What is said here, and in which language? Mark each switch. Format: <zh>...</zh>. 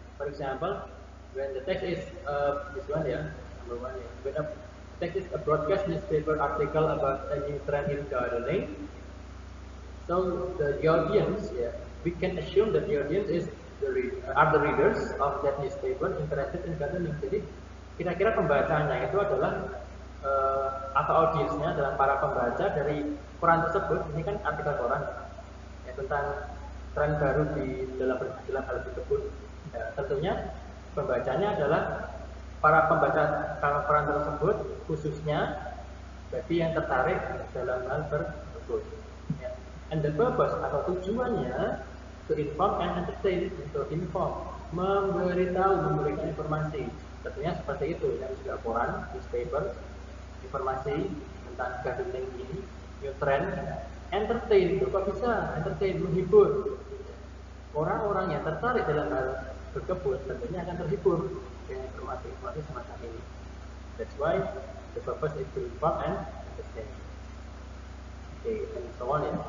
<en>For example, when the text is this one, yeah, number one, yeah. When a text is a broadcast newspaper article about a new trend in gardening, so the audience, yeah, we can assume that the audience is are the readers of that newspaper interested in gardening.</en> <id>Jadi kira-kira pembacanya itu adalah atau audiensnya adalah para pembaca dari koran tersebut. Ini kan artikel koran ya, tentang tren baru di dalam hal tersebut. Ya, tentunya pembacanya adalah para pembaca koran tersebut, khususnya bagi yang tertarik dalam hal tersebut.</id> <en>Ya. And the purpose</en> <id>atau tujuannya</id> <en>to inform and entertain, to inform,</en> <id>memberikan informasi. Tentunya seperti itu, yang juga koran, newspaper, informasi tentang gardening ini, new trend. Entertain itu kok bisa? Entertain, menghibur. Orang-orang yang tertarik dalam hal berkebun tentunya akan terhibur dengan informasi-informasi semacam ini.</id> <en>That's why the purpose is to inform and entertain. Okay, and so on.</en>